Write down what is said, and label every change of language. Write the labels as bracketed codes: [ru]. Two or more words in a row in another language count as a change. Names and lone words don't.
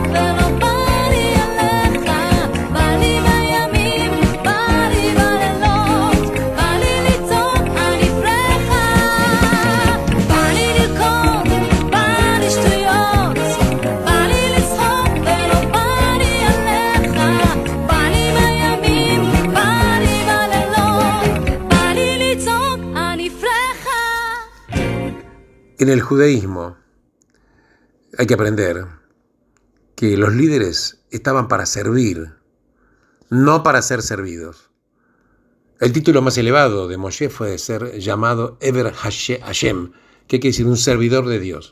[he] ולא בא לי עליך בא לי בימים, בא לי בלילות בא לי לצעוק אני פרחה בא לי לרקוד, בא לי שטויות בא לי לצחוק ולא בא לי עליך בא לי בימים, בא לי בלילות בא לי לצעוק אני פרחה [es] En el judaísmo hay que aprender que los líderes estaban para servir, no para ser servidos. El título más elevado de Moshe fue de ser llamado [he] עבד השם, [es] que quiere decir un servidor de Dios.